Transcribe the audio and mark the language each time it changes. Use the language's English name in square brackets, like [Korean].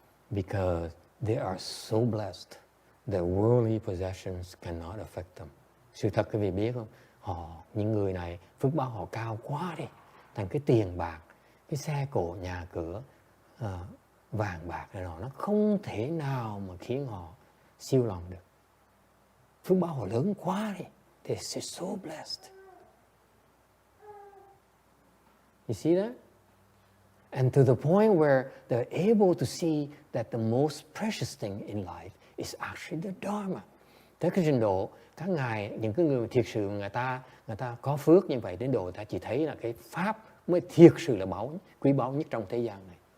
[English] Because they are so blessed that worldly possessions cannot affect them. [Vietnamese] Sự thật quý vị biết không? Những người này, phước báo họ cao quá đi. Thành cái tiền bạc, cái xe cộ, nhà cửa, vàng bạc này nó không thể nào mà khiến họ siêu lòng được. Phước báo họ lớn quá đi. [English] They're so blessed. You see that? And to the point where they're able to see that the most precious thing in life is actually the Dharma. [Vietnamese] Tới cái trình độ các ngài, những cái người thiệt sự người ta có phước như vậy đến độ người ta chỉ thấy là cái pháp mới thiệt sự là quý báu nhất trong thế gian này.